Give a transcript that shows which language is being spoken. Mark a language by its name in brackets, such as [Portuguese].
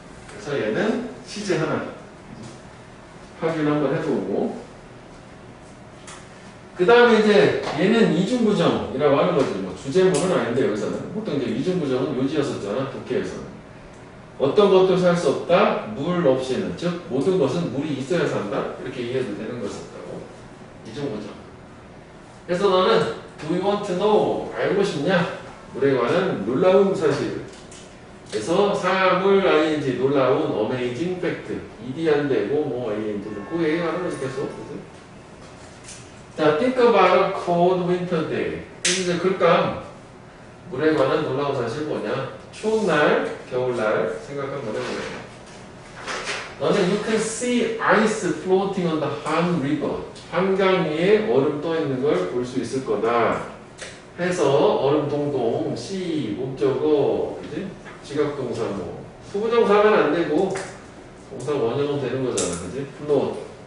[Korean] 그래서 얘는 시제 하나 확인 한번 해보고, 그 다음에 이제 얘는 이중부정이라고 하는 거지. 뭐 주제문은 아닌데 여기서는 보통 이제 이중부정은 요지였었잖아. 독해에서는 어떤 것도 살 수 없다. 물 없이는, 즉 모든 것은 물이 있어야 산다. 이렇게 이해도 되는 것이었다고. 이중부정. 그래서 너는 [English] do you want to know? [Korean] 알고 싶냐? 물에 관한 놀라운 사실. 그래서 사물 ing 놀라운 [English] amazing fact. [Korean] ed이 안 되고 뭐 ing 그 얘기하는 거지 계속. [English] 자, think about a cold winter day. [Korean] 이제 글감 물에 관한 놀라운 사실 뭐냐? 추운 날, 겨울날 생각 한번 해보세요. 너는 [English] you can see ice floating on the Han River. [Korean] 한강 위에 얼음 떠 있는 걸 볼 수 있을 거다. 해서 얼음 동동, see 목적어, 그지? 지각동사 뭐 수부정사는 안 되고 동사 원형은 되는 거잖아, 그지? [English] float.